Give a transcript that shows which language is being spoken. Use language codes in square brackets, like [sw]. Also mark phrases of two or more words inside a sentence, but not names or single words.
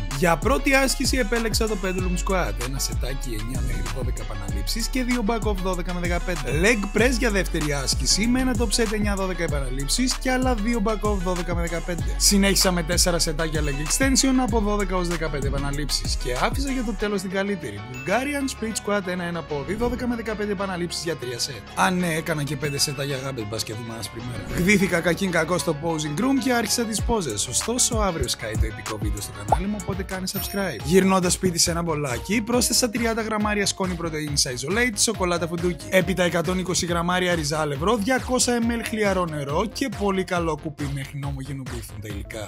[el] Για πρώτη άσκηση επέλεξα το [en] pendulum squat, [el] ένα σετάκι 9 μέχρι 12 επαναλήψεις και 2 [en] back off [el] 12 με 15. [en] Leg press [el] για δεύτερη άσκηση με ένα [en] top set [el] 9-12 επαναλήψεις και άλλα 2 [en] back off [el] 12 με 15. Συνέχισα με 4 σετάκια [en] leg extension [el] από 12 ως 15 επαναλήψεις και άφησα για το τέλος την καλύτερη. [en] Bulgarian split squat [el] 1-1 πόδι 12 με 15 επαναλήψεις για 3 σετ. Αν ναι, έκανα και 5 σετά για γάμπες, μπας και δούμε άσπρη μέρα. Γδύθηκα κακήν κακό στο [en] posing room [el] και άρχισα τις πόζες. Ωστόσο, αύριο σκάει το επικό βίντεο στο κανάλι μου, οπότε κάνε subscribe. Γυρνώντας σπίτι σε ένα μπολάκι, πρόσθεσα 30 γραμμάρια σκόνη πρωτεΐνης isolate, σοκολάτα φουντούκι. Έπειτα 120 γραμμάρια ρυζά αλευρό, 200 ml χλιαρό νερό και πολύ καλό κουπί μέχρι να ομογενοποιηθούν τα υλικά.